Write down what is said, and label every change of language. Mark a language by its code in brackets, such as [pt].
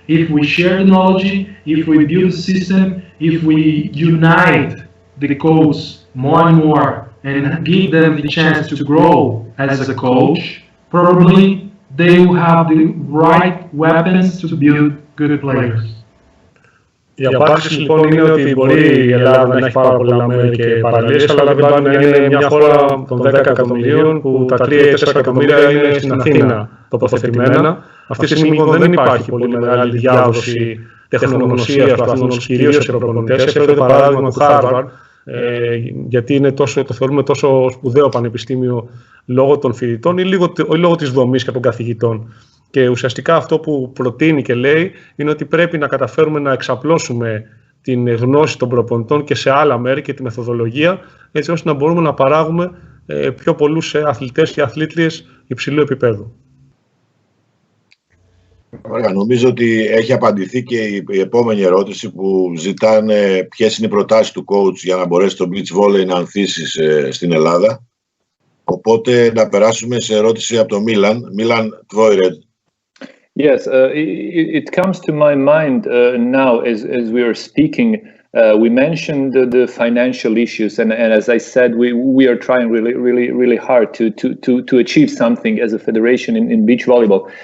[en] If we share the knowledge, if we build a system, if we unite the coach more and more and give them the chance to grow as a coach, probably they will have the right weapons to build good players. [el] Η απάντηση λοιπόν είναι ότι μπορεί η Ελλάδα να έχει πάρα πολλά μέρη και παραλίες, αλλά δεν πάει να είναι μια χώρα των 10 εκατομμυρίων που τα 3 ή 4 εκατομμύρια είναι στην Αθήνα τοποθετημένα. Αυτή τη στιγμή δεν υπάρχει πολύ μεγάλη διάδοση τεχνογνωσίας του αθλητισμού, κυρίως σε προπονητές. Έφερε το παράδειγμα του Harvard, γιατί είναι το θεωρούμε τόσο σπουδαίο πανεπιστήμιο λόγω των φοιτητών ή λόγω της δομής και των καθηγητών. Και ουσιαστικά αυτό που προτείνει και λέει είναι ότι πρέπει να καταφέρουμε να εξαπλώσουμε την γνώση των προπονητών και σε άλλα μέρη και τη μεθοδολογία, έτσι ώστε να μπορούμε να παράγουμε πιο πολλούς αθλητές και αθλήτριες υψηλού επίπεδου. Ωραία, νομίζω ότι έχει απαντηθεί και η επόμενη ερώτηση που ζητάνε ποιες είναι οι προτάσεις του coach για να μπορέσει το beach volley να ανθίσει στην Ελλάδα. Οπότε να περάσουμε σε ερώτηση από το Μίλαν. Μίλαν, Τβόιρε. [en] Yes, it comes to my mind now as we are speaking. We mentioned the financial issues, and as I said, we are trying really hard to achieve something as a federation in beach volleyball.